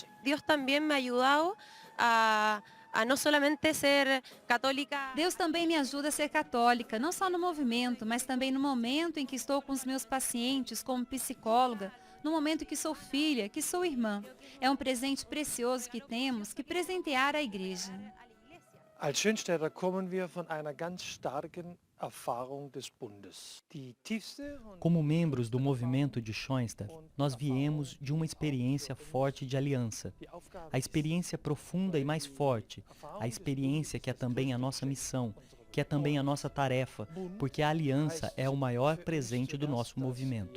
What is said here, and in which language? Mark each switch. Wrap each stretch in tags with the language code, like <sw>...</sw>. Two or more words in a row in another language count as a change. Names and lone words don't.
<pt>Deus também me ajudou a não somente ser católica. Deus também me ajuda a ser católica, não só no movimento, mas também no momento em que estou com os meus pacientes como psicóloga, no momento que sou filha, que sou irmã. É um presente precioso que temos que presentear a Igreja.</pt> <de>Als Schönstädter kommen wir von einer ganz starken Erfahrung des Bundes.</de> <pt>Como membros do movimento de Schoenstatt, nós viemos de uma experiência forte de aliança. A experiência profunda e mais forte, a experiência que é também a nossa missão, que é também a nossa tarefa, porque a aliança é o maior presente do nosso movimento.</pt>